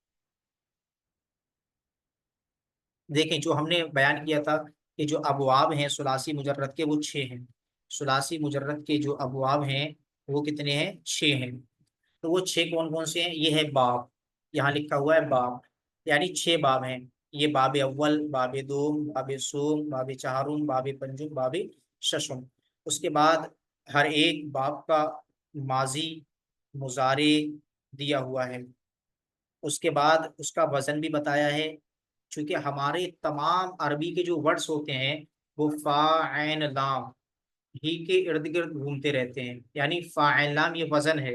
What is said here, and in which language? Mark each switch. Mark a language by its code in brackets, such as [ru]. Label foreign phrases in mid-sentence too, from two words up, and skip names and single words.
[ur] دیکھیں جو ہم نے بیان کیا تھا کہ جو ابواب ہیں ثلاثی مجرد کے وہ 6 ہیں. ثلاثی مجرد کے جو ابواب ہیں وہ کتنے ہیں؟ 6 ہیں. تو وہ 6 کون کون سے ہیں؟ یہ ہے باب، یہاں لکھا ہوا ہے باب، یعنی 6 باب ہیں. یہ باب اول، باب دوم، باب سوم، باب چہارم، باب پنجم، باب ششم. اس کے بعد ہر ایک باب کا ماضی مضارع دیا ہوا ہے. اس کے بعد اس کا وزن بھی بتایا ہے، چونکہ ہمارے تمام عربی کے جو ورڈز ہوتے ہیں وہ فا عین لام ہی کے ارد گرد گھومتے رہتے ہیں، یعنی فاعل لام یہ وزن ہے.